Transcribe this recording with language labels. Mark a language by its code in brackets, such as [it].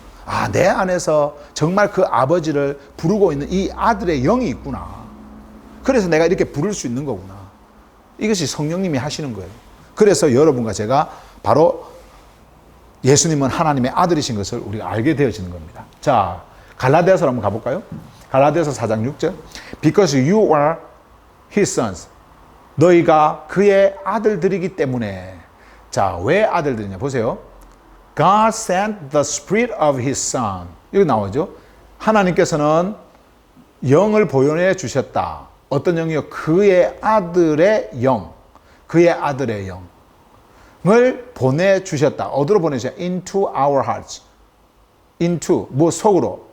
[ko] 아, 내 안에서 정말 그 아버지를 부르고 있는 이 아들의 영이 있구나. 그래서 내가 이렇게 부를 수 있는 거구나. 이것이 성령님이 하시는 거예요. 그래서 여러분과 제가 바로 예수님은 하나님의 아들이신 것을 우리가 알게 되어지는 겁니다. 자, 갈라디아서로 한번 가볼까요? 갈라디아서 4장 6절. [en] Because you are his sons. [ko] 너희가 그의 아들들이기 때문에. 자, 왜 아들들이냐? 보세요. [en] God sent the spirit of his son. [ko] 여기 나오죠. 하나님께서는 영을 보여내 주셨다. 어떤 영이요? 그의 아들의 영. 그의 아들의 영을 보내주셨다. 어디로 보내주셨다? [en] Into our hearts. Into, [ko] 뭐 속으로.